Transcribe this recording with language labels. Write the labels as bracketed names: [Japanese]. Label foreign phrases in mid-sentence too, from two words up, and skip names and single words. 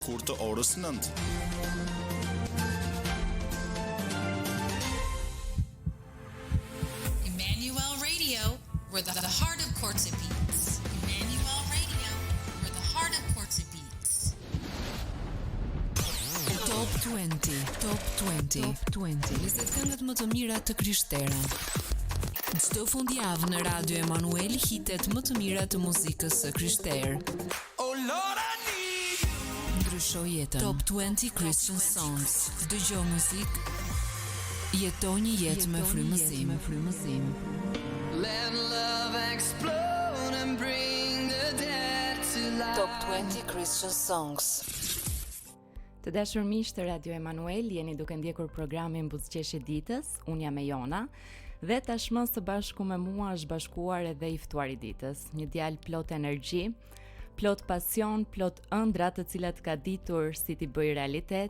[Albanian] Kur të orës 9. [English] Emmanuel Radio, where the heart of Korçë beats. Emmanuel Radio, where the heart of Korçë beats. Top 20, Top 20, Top 20. [Albanian] 20 këngët më të mira të Krishterën. Çdo fundjavë në Radio Emanuel hitet më të mira të muzikës së Krishterë. [English] Oh Lord, I need [Albanian] Ndrysho jetën. [English] Top 20 Christian Songs. [Albanian] Dëgjo muzikë. Jeto një jetë me frymëzim. [English] Let love explode and bring the dead to life. Top 20 Christian Songs. [Albanian] Të dashur miq të Radio Emanuel, jeni duke ndjekur programin Buzëqeshi ditës. Unë jam Jona dhe tashmë së bashku me mua është bashkuar edhe i ftuari ditës, një djalë plot energji, plot pasion, plot ëndra të cilat ka ditur si t'i bëj realitet.